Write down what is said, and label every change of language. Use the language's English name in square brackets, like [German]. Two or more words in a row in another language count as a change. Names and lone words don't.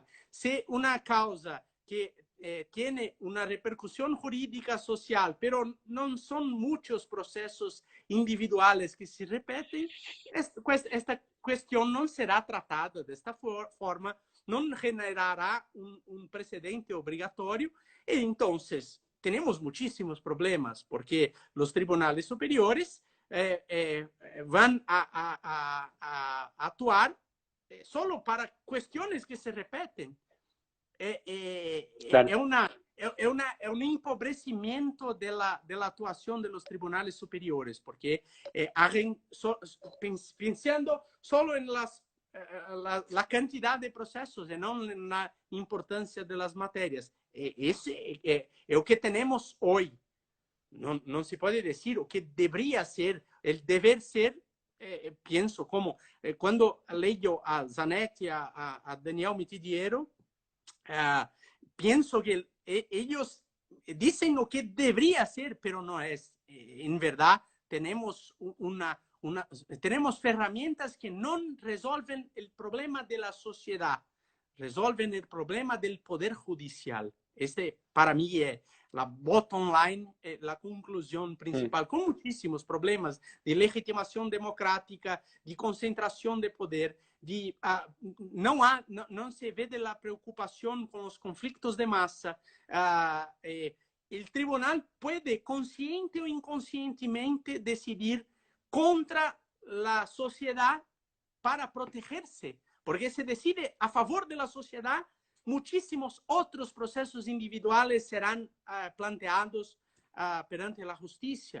[Spanish] Si una causa que tiene una repercusión jurídica social, pero no son muchos procesos individuales que se repiten, esta cuestión no será tratada de esta forma, no generará un precedente obligatorio. Y entonces tenemos muchísimos problemas porque los tribunales superiores van a actuar solo para cuestiones que se repiten. Claro. [Portuguese] É um empobrecimento da atuação dos tribunais superiores, porque pensando só na quantidade de processos e não na importância das matérias. Esse é o que temos hoje. Não se pode dizer o que deveria ser, o dever ser. Penso como quando leio a Zanetti, a Daniel Mitidiero, [Spanish] pienso que ellos dicen lo que debería ser, pero no es. En verdad, tenemos tenemos herramientas que no resuelven el problema de la sociedad, resuelven el problema del poder judicial. Este, para mí, es la [English] bottom line, [Spanish] la conclusión principal, con muchísimos problemas de legitimación democrática, de concentración de poder, [Portuguese] não se vê [Spanish] de la preocupación con los conflictos de masa. El tribunal puede, consciente o inconscientemente, decidir contra la sociedad para protegerse, porque se decide a favor de la sociedad, muchísimos otros procesos individuales serán planteados perante la justicia.